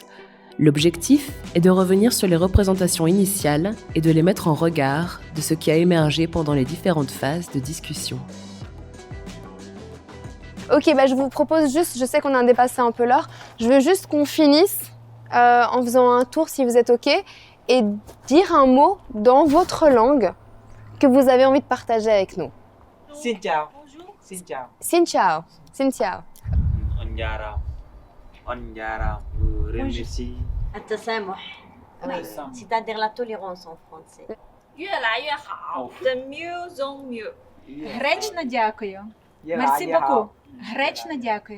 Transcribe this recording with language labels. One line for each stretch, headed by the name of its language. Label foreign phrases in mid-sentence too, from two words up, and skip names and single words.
French: L'objectif est de revenir sur les représentations initiales et de les mettre en regard de ce qui a émergé pendant les différentes phases de discussion. Ok, je vous propose juste, je sais qu'on a dépassé un peu l'heure, je veux juste qu'on finisse en faisant un tour si vous êtes ok et dire un mot dans votre langue que vous avez envie de partager avec nous.
Vietnamese: Xin chào. Xin chào. Xin chào. Xin chào.
French: On remercie.
Arabic: التسامح.
French: C'est-à-dire la tolérance en français.
Chinese: 越来越好
French: De mieux en mieux.
Ukrainian: Гречно дякую.
French: Merci beaucoup.
Ukrainian: Гречно дякую.